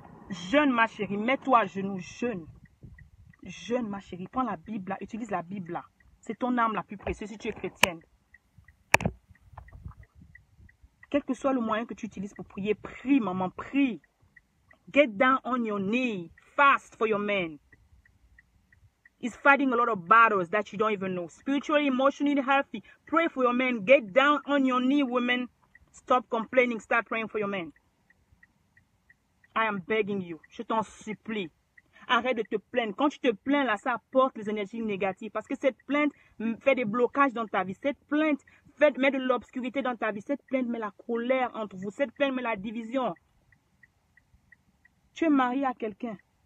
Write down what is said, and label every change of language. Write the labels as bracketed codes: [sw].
[fr] Jeûne ma chérie, mets-toi à genoux, jeûne. Jeûne ma chérie, prends la Bible là, utilise la Bible là. C'est ton âme la plus précieuse si tu es chrétienne. Quel que soit le moyen que tu utilises pour prier, prie maman, prie. [en] Get down on your knee, fast for your man. He's fighting a lot of battles that you don't even know. Spiritually, emotionally healthy. Pray for your man. Get down on your knee, women. Stop complaining. Start praying for your man. I am begging you. [fr] Je t'en supplie. Arrête de te plaindre. Quand tu te plains, là, ça apporte les énergies négatives. Parce que cette plainte fait des blocages dans ta vie. Cette plainte met de l'obscurité dans ta vie. Cette plainte met la colère entre vous. Cette plainte met la division. Tu es marié à quelqu'un.